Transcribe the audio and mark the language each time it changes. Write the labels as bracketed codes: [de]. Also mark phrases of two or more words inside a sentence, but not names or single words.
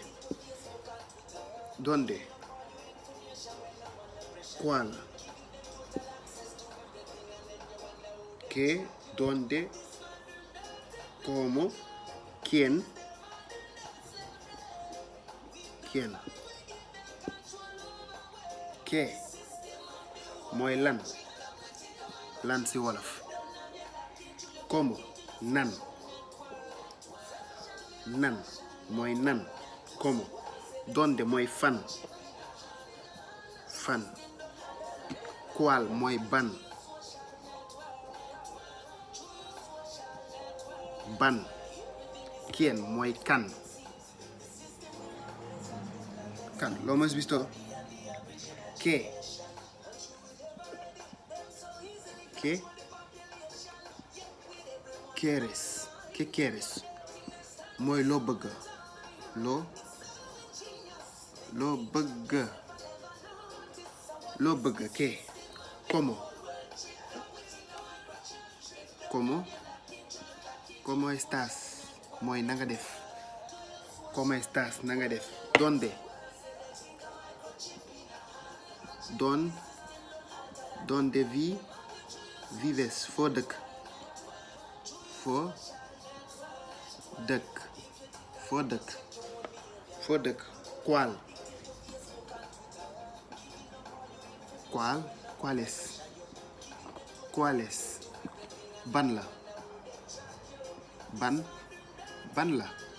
[es] ¿Dónde? ¿Cuál? ¿Qué? ¿Dónde? ¿Cómo? ¿Quién? ¿Quién? ¿Qué? [wo] Mooy lan. Lan ci wolof. ¿Cómo? Nan. Nan mooy nan. [es] ¿Cómo? ¿Dónde? [wo] Mooy fan. Fan. ¿Cuál? Mooy ban. Ban. ¿Quién? Mooy kan. Kan. [es] ¿Lo hemos visto? ¿Qué? ¿Qué? ¿Quieres? ¿Qué quieres? [wo] Mooy loo bëgg. Loo bëgg. Loo bëgg. [es] ¿Qué? ¿Cómo? ¿Cómo estás? [wo] Mooy na nga def. [es] ¿Cómo estás? [wo] Na nga def. [es] ¿Dónde vives? [wo] Foo dëkk. [es] ¿Cuál? ¿Cuáles? [wo] Ban la. Ban la.